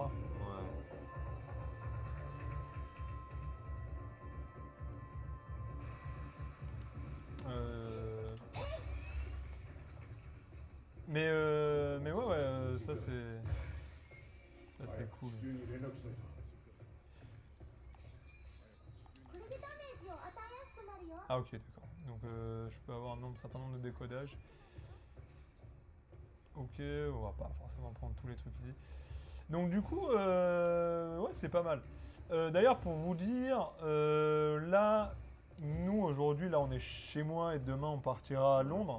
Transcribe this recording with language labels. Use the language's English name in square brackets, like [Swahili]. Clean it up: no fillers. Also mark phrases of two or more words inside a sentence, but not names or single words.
[French] Ouais. Mais ouais, ça c'est... Ça c'est cool. [Japanese] 急に連絡しないと。これでダメージを与えやすくなるよ。 [French] Ah ok, d'accord. Donc je peux avoir un certain nombre de décodages. Ok, on va pas forcément prendre tous les trucs ici. Donc du coup, ouais, c'est pas mal. D'ailleurs, pour vous dire, là, nous aujourd'hui, là, on est chez moi et demain, on partira à Londres.